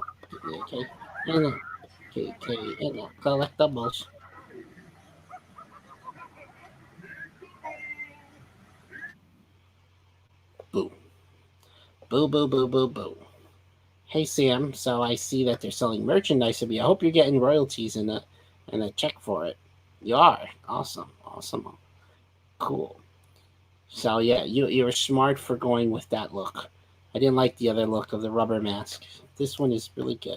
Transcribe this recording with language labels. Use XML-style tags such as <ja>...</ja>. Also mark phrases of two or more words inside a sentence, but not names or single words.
<en>KNL. KNL. Collectibles. Boo. Boo, boo, boo, boo, boo. Hey, Sam. So I see that they're selling merchandise of you. I hope you're getting royalties and a check for it. You are. Awesome. Cool. So yeah, you were smart for going with that look. I didn't like the other look of the rubber mask. This one is really good.</en>